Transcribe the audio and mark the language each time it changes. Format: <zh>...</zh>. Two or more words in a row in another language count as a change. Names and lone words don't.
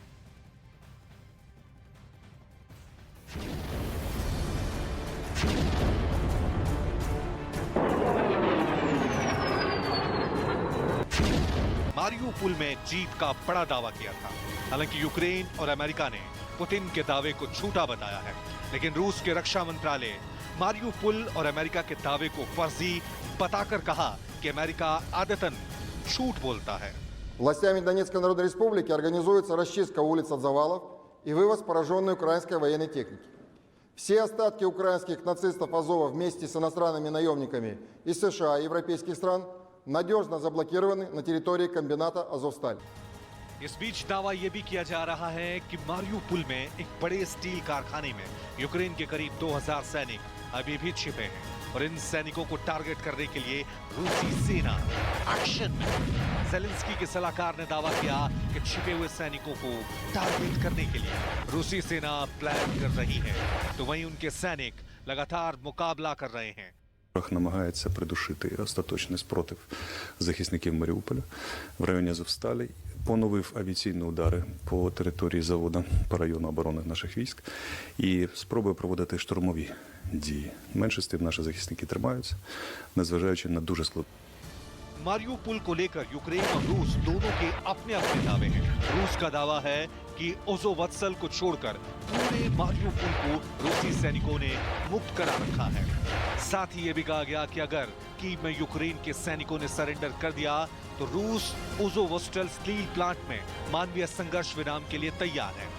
<hi>मारियोपोल में जीत का बड़ा दावा किया था। हालांकि यूक्रेन और अमेरिका ने पुतिन के दावे को झूठा बताया है, लेकिन रूस के रक्षा मंत्रालय मारियोपोल और अमेरिका के दावे को फर्जी बताकर कहा कि अमेरिका आदतन झूठ बोलता है।</hi> <ru>Властями Донецкой Народной Республики организуется расчистка улиц от завалов и вывоз пораженной украинской военной техники. Все остатки украинских нацистов Азова вместе с иностранными наемниками из США и европейских стран надежно заблокированы на территории комбината «Азовсталь».</ru> <hi>इस बीच दावा यह भी किया जा रहा है कि मारियोपोल में एक बड़े स्टील कारखाने में यूक्रेन के करीब 2000 सैनिक अभी भी छिपे हैं और इन सैनिकों को टारगेट करने के लिए रूसी सेना एक्शन में। ज़ेलेंस्की के सलाहकार ने दावा किया कि छिपे हुए सैनिकों को टारगेट करने के लिए रूसी सेना प्लान कर रही है, तो वहीं उनके सैनिक लगातार मुकाबला कर रहे हैं।</hi> <uk>Ворог намагається придушити остаточний спротив захисників Маріуполя в районі Азовсталі, поновив авіаційні удари по території заводу, по району оборони наших військ і спробує проводити штурмові дії. Менше з тим наші захисники тримаються, незважаючи на дуже складну.</uk> <hi>मारियोपोल को लेकर यूक्रेन और रूस दोनों के अपने अपने दावे हैं। रूस का दावा है कि ओज़ोवत्सल को छोड़कर पूरे मारियोपोल को रूसी सैनिकों ने मुक्त करा रखा है। साथ ही ये भी कहा गया कि अगर कीव में यूक्रेन के सैनिकों ने सरेंडर कर दिया तो रूस ओज़ोवोस्टल</hi> <en>steel plant</en> <hi>में मानवीय संघर्ष विराम के लिए तैयार है।</hi>